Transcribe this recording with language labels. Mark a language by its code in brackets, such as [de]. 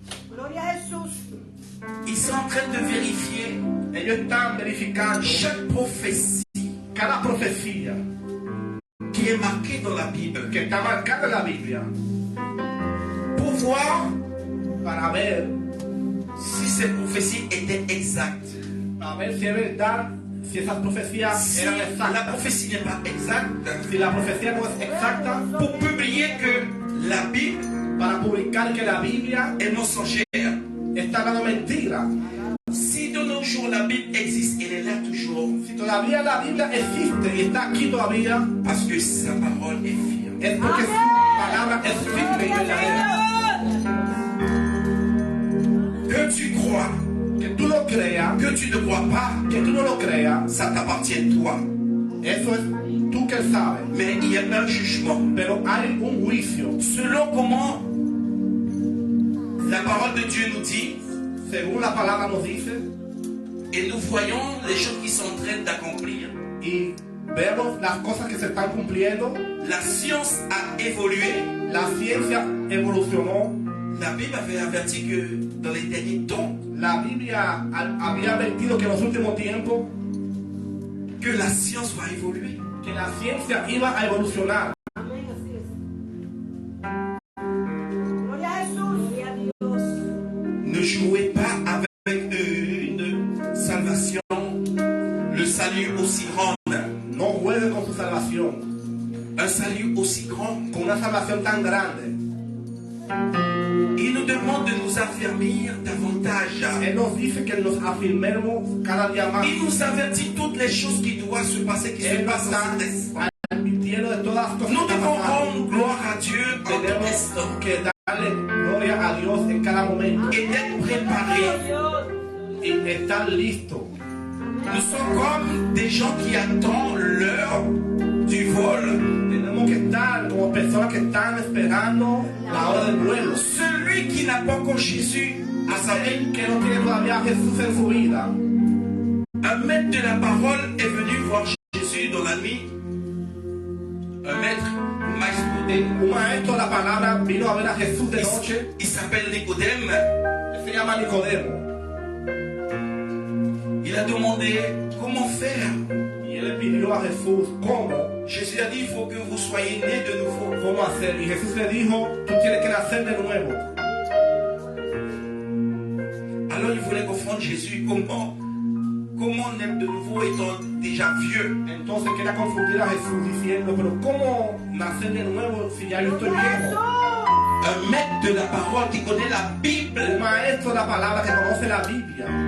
[es] Gloria a Jesús. [fr] Ils sont en train de vérifier [es] Ellos están verificando [fr] chaque prophétie [es] cada profecía [fr] qui est marquée dans la Bible [es] que está marcada en la Biblia [fr] pour voir [es] para ver, [fr] si ces prophéties étaient exactes. [es] a ver si es verdad, si esas profecías [fr] Si [es] eran [fr] la [es] exactas. [fr] prophétie n'est pas exacte, [es] Si la profecía no es exacta, [fr] pour publier que la Bible [es] para publicar que la Biblia [fr] est mensongère. [es] está hablando mentira. [fr] Si de nos jours la Bible existe, elle est là toujours, [es] Si todavía la Biblia existe y está aquí todavía, [fr] parce que sa parole est firme. [es] es porque su palabra es firme y verdadera. [fr] Que tu crois, [es] Que tú lo creas, [fr] que tu ne crois pas, [es] que tú no lo creas, [fr] ça t'appartient toi. [es] eso es tú que sabes. [fr] Mais il y a un jugement. [es] Pero hay un juicio. [fr] Selon comment la parole de Dieu nous dit, [es] Según la palabra nos dice, [fr] et nous voyons les choses qui sont en train d'accomplir. [es] y vemos las cosas que se están cumpliendo, [fr] La science a évolué. [es] la ciencia evolucionó, [fr] La Bible avait averti que dans les derniers temps, [es] la Biblia había advertido que en los últimos tiempos, [fr] que la science va évoluer. [es] que la ciencia iba a evolucionar. Amén, así es. Gloria a Jesús. Gloria a Dios. [fr] Ne jouez pas avec une salvation, le salut aussi grand. [es] No juegue con su salvación, [fr] Un salut aussi grand. [es] con una salvación tan grande. [fr] Il nous demande de nous affermir davantage. [es] Él nos dice que nos afirmemos cada día más. [fr] Il nous avertit toutes les choses qui doivent se passer, qui se [es] Él [fr] passent [es] está [fr] en cet instant. [es] advirtiendo de todas las cosas [fr] Nous [es] que [fr] devons [es] pasan. [fr] rendre gloire à Dieu en tout [es] Tenemos [fr] instant [es] que darle gloria a Dios en cada momento [fr] et d'être préparés. [es] y estar listos. [fr] Nous sommes comme des gens qui attendent l'heure du vol. [es] Tenemos que estar como personas que están esperando la hora del vuelo. [fr] Celui qui n'a pas encore Jésus à sa vie, [es] Que no tiene todavía a Jesús en su vida. [fr] un maître de la parole est venu voir Jésus dans la nuit. [es] Un maître, un maestro, Un maestro de la palabra vino a ver a Jesús de noche. [fr] il s'appelle Nicodème. [es] Se llama Nicodemo. [fr] Il a demandé comment faire. [es] Y él le pidió a Jesús cómo [fr] Jésus a dit il faut que vous soyez nés de nouveau. [es] cómo hacer. Y Jesús le dijo, tú tienes que nacer de nuevo. [fr] Alors il voulait confondre Jésus. Comment naître de nouveau étant déjà vieux? [es] Entonces quería confundir a Jesús diciendo, pero ¿cómo nacer de nuevo si ya yo estoy viejo? [fr] Un maître de la parole qui connaît la [es] Un [fr] Bible. [es] maestro de la palabra que conoce la Biblia.